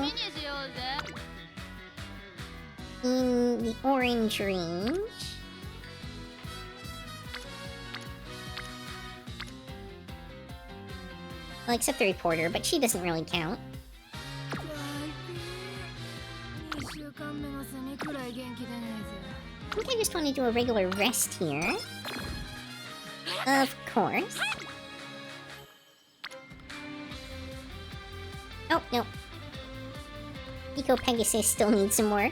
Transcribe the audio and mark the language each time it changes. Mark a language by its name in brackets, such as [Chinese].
[Japanese] みにしようぜ。 [English] in the orange range. Well, except the reporter, but she doesn't really count. [Japanese] 2週間目のセミくらい元気出ねえぜ。 [English] I think I just want to do a regular rest here. Of course. Oh, no. Eco Pegasus still needs some work.